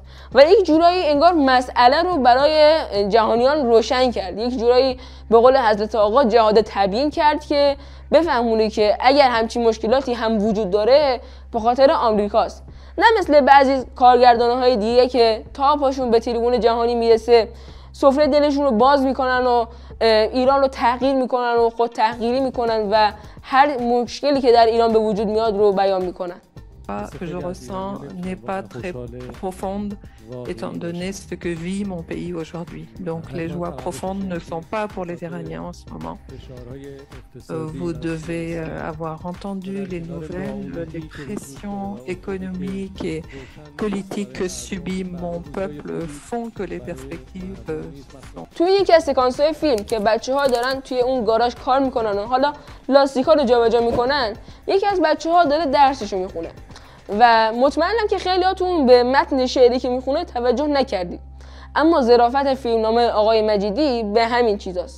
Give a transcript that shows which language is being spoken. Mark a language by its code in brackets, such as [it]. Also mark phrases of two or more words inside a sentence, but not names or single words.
[fa] و یک جورایی انگار مسئله رو برای جهانیان روشن کرد، یک جورایی به قول حضرت آقا جهاد تبیین کرد که بفهمونه که اگر همچین مشکلاتی هم وجود داره به خاطر آمریکاست، نه مثل بعضی کارگردان‌های دیگه که تا پاشون به تریبون جهانی میرسه سفره دلشون رو باز میکنن و ایران رو تحقیر میکنن و خود تحقیری میکنن و هر مشکلی که در ایران به وجود میاد رو بیان میکنن. [fr] que je ressens n'est pas très profonde étant donné ce que vit mon pays aujourd'hui. Donc les joies profondes ne sont pas pour les Iraniens en ce moment. Vous devez avoir entendu les nouvelles, les pressions économiques et politiques que subit mon peuple font que les perspectives sont... [fa] توی یکی از سکانس‌های فیلم که بچه‌ها دارن توی اون گاراژ کار میکنن و حالا لاستیک‌ها رو جابجا میکنن، یکی از بچه‌ها داره درسشو میخونه و مطمئنم که خیلیاتون به متن شعری که میخونه توجه نکردید، اما ظرافت فیلمنامه آقای مجیدی به همین چیزاست.